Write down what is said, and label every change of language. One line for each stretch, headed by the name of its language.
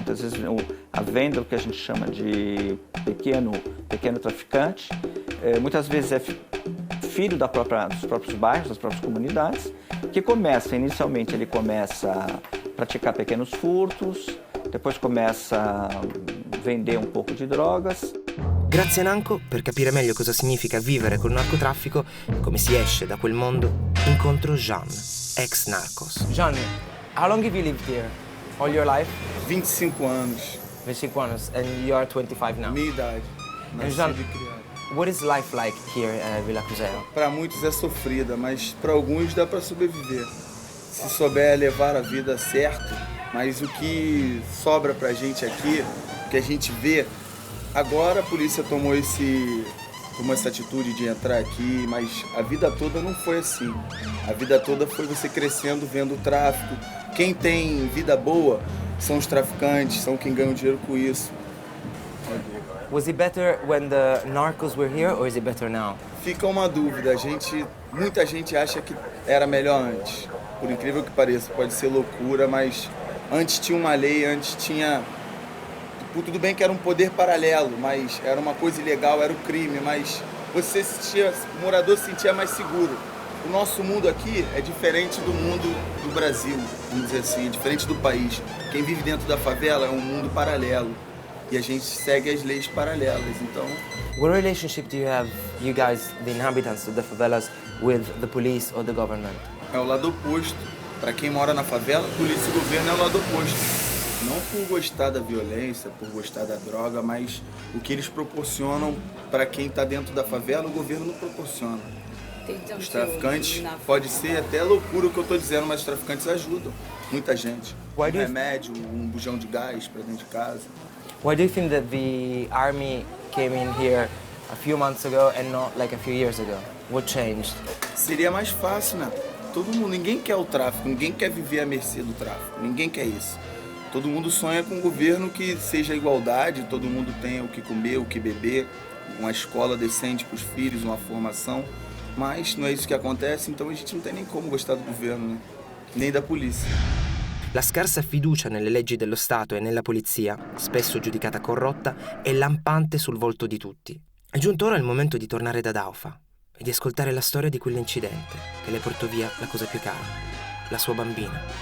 Portuguese: Muitas vezes a venda, o que a gente chama de pequeno traficante, muitas vezes é filho dos próprios bairros, das próprias comunidades, que inicialmente ele começa a praticar pequenos furtos, depois começa a vender um pouco de drogas.
Italian: Grazie Nanco, per capire meglio cosa significa vivere col narcotraffico e come si esce da quel mondo, incontro Jean, ex narcos.
English: Jean, how long have you lived here? All your life?
Portuguese: 25 anos. 25 anos,
English: and you are 25 now.
Portuguese: Minha idade. Nascido e criado.
English: What is life like here at Villa Cruzeiro?
Portuguese: Para muitos é sofrida, mas para alguns dá para sobreviver. Se souber levar a vida certo, mas o que sobra pra gente aqui, o que a gente vê, agora a polícia tomou esse tomou essa atitude de entrar aqui, mas a vida toda não foi assim. A vida toda foi você crescendo, vendo o tráfico. Quem tem vida boa são os traficantes, são quem ganha dinheiro com isso.
English: Was it better when the narcos were here or is it better now?
Portuguese: Fica uma dúvida, muita gente acha que era melhor antes. Por incrível que pareça, pode ser loucura, mas antes tinha uma lei, antes tinha... Tudo bem que era um poder paralelo, mas era uma coisa ilegal, era o crime, mas o morador se sentia mais seguro. O nosso mundo aqui é diferente do mundo do Brasil, vamos dizer assim, é diferente do país. Quem vive dentro da favela é um mundo paralelo e a gente segue as leis paralelas, então...
English: What relationship do you have, you guys, the inhabitants of the favelas, with the police or the government?
Portuguese: É o lado oposto. Para quem mora na favela, polícia e governo é o lado oposto. Não por gostar da violência, por gostar da droga, mas o que eles proporcionam para quem está dentro da favela, o governo não proporciona. Os traficantes, pode ser até loucura o que eu estou dizendo, mas os traficantes ajudam muita gente. Um remédio, um bujão de gás para dentro de casa.
English: Why do you think that the army came in here a few months ago and not like a few years ago? What changed?
Portuguese: Seria mais fácil, né? Todo mundo, ninguém quer o tráfico, ninguém quer viver à mercê do tráfico, ninguém quer isso. Todo mundo sonha com um governo que seja igualdade, todo mundo tenha o que comer, o que beber, uma escola decente para os filhos, uma formação, mas não é isso que acontece, então a gente não tem nem como gostar do governo, né? Nem da polícia.
Italian: La scarsa fiducia nelle leggi dello Stato e nella polizia, spesso giudicata corrotta, è lampante sul volto di tutti. È giunto ora il momento di tornare da Daufa e di ascoltare la storia di quell'incidente che le portò via la cosa più cara, la sua bambina.